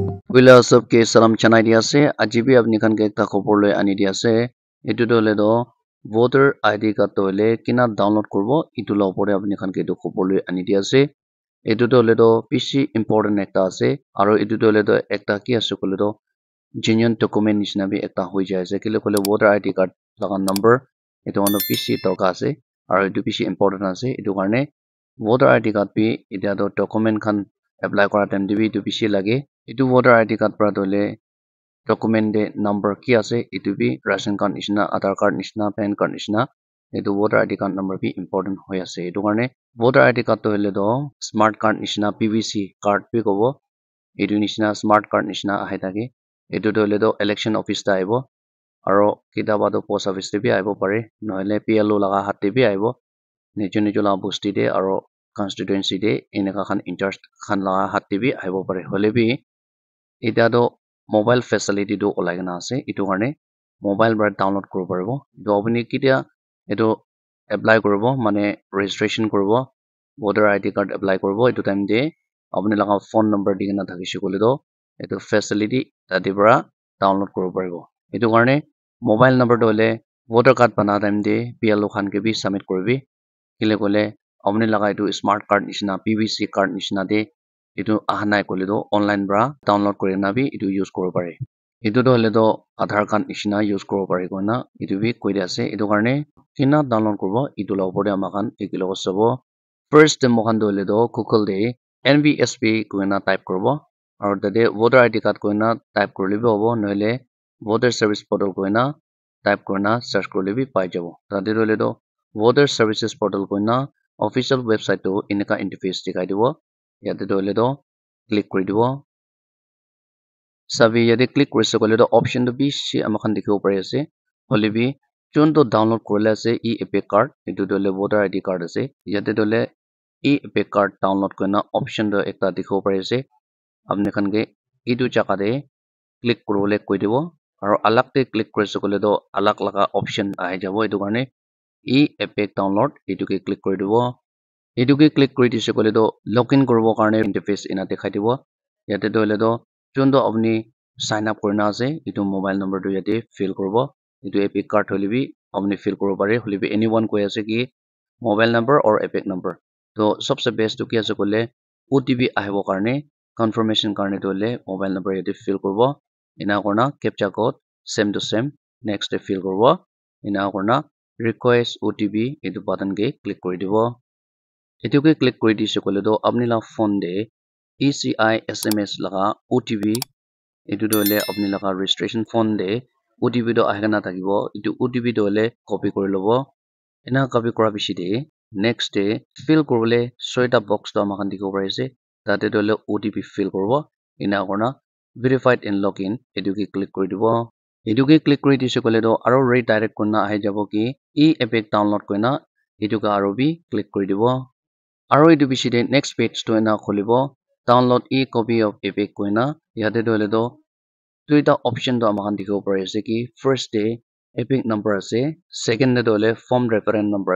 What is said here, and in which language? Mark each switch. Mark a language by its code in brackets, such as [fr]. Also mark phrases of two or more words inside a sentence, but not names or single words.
[nag] Wila sabke salam chanai dia ase ajibi apni khan ke ekta khobor loi ani dia ase etu to le do [en] voter ID card [nag] to le kina download korbo etu la opor de apni khan ke etu khobor loi ani dia ase etu to le do bishi important ekta ase aro etu to le do ekta ki ase kole do [en] genuine document [nag] nishina bi ekta hoi jai ase kile kole [en] voter ID card [nag] laga number etu mano bishi dorka ase aro etu bishi important ase etu karne [en] voter ID card [nag] bi etia to document khan apply kora time de bi etu bishi lage etu [en] voter ID card [nag] para dole document de number ki ase etu bi [en] ration card [nag] nishina [en] aadhar card [nag] nishina [en] pan card [nag] nishina etu [en] voter ID card number [nag] bi important hoi ase etu karne [en] voter ID card [nag] to hole do [en] smart card [nag] nishina [en] PVC card [nag] bi kobo etu nishina [en] smart card [nag] nishina ahe thake etu to hole do [en] election office [nag] ta aibo aro kitaba to [en] post office [nag] te bi aibo pare nohole PLO laga hat te bi aibo nijo nijo la bosti de aro constituency de eneka khan interest khan laga hat te bi aibo pare hole bi eta to [en] mobile facility [nag] to olai na ase etu karne mobile para download koribo paribo to apni kitia etu apply koribo mane registration koribo [en] voter ID card apply [nag] koribo etu time de apni laga [en] phone number [nag] dikena thakishe kole do etu facility tade para download koribo paribo etu karne [en] mobile number [nag] to hole [en] voter card [nag] bana time de PLO khan ke bi submit koribi kile kole apni laga etu [en] smart card [nag] nishina [en] PVC card [nag] nishina de etu ahanai kole do online para download korina bi etu use koribo pare etu to hole do [en] aadhar card [nag] nishina use koribo pare koina etu bi koi dia ase etu karne kina download koribo etu la opor de amakhan ekilogo sabo first de mokhan to hole do Google de NVSP koina type koribo aro tade [en] voter ID card [nag] koina type korle bi hobo nohole [en] voter service portal [nag] koina type korina search korle bi pai jabo tade hole do [en] voter services portal [nag] koina [en] official website [nag] to eneka interface dikhai dibo yate to hole do click kori dibo sabi yate click korise kole to option to bishi amakhan dikhibo pare ase hole bi chun to download korle ase [en] epic card [nag] etu to hole [en] voter ID card [nag] ase yate to hole [en] epic card download [nag] korina option to ekta dikhibo pare ase apni khan ke etu jagah de click koribole koi dibo aro alag te click korise kole to alag laga option ahi jabo etu karne [en] epic download [nag] etu ke click kori dibo etu ke click kori dise kole to login koribo karne interface ena dekhai dibo yate to hole to chun to apni [en] sign up [nag] korina ase etu [en] mobile number [nag] to yate fill koribo etu [en] epic card [nag] hole bi apni fill koribo pare hole bi anyone koi ase ki [en] mobile number or epic number [nag] to sabse best to ki ase kole OTP ahibo karne confirmation karne to hole [en] mobile number [nag] yate fill koribo ena korna [en] captcha code same to same [nag] next te fill koribo ena korna [en] request OTP [nag] etu button ke click kori dibo etu ke click kori dise kole to apni la phone de [en] ECI SMS [nag] laga OTP etu to hole apni laga [en] registration phone [nag] de OTP to ahena thakibo etu OTP to hole copy kori lobo ena copy kora bishi de [en] next day [nag] fill koribole soita box to amakhan dikhibo pare ase tate to hole OTP fill koribo ena korna [en] verified and login [nag] etu ke click kori dibo etu ke click kori dise kole to aro redirect korna ahi jabo ki [en] epic download [nag] koina etu ka aro bi click kori dibo aro etu bishi de [en] next page [nag] to ena kholibo [en] download copy of epic [nag] koina yate to hole to duita option to amakhan dikhibo pare ase ki first day [en] epic number [nag] ase second de to hole [en] form reference number